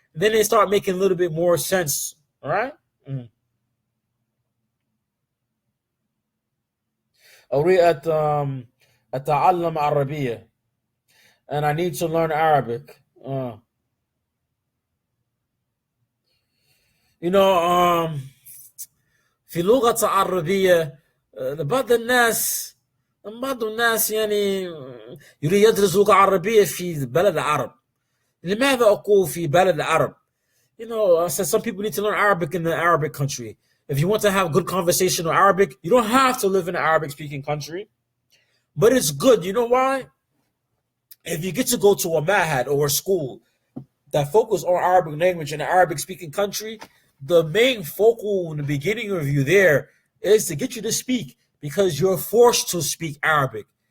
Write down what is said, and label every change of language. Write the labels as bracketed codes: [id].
[en] Then they start making a little bit more sense. All right. Mm. [ar] أريد أتعلم عربية, [en] and I need to learn Arabic. You know, [ar] في لغة عربية, بعض الناس يعني يريد يدرس لغة عربية في بلد العرب. لماذا أقول في بلد العرب? [en] You know, I said some people need to learn Arabic in the Arabic country. If you want to have good conversation in Arabic, you don't have to live in an Arabic speaking country. But it's good. You know why? If you get to go to a mahad or a school that focus on Arabic language in an Arabic speaking country, the main focal in the beginning of you there is to get you to speak, because you're forced to speak Arabic.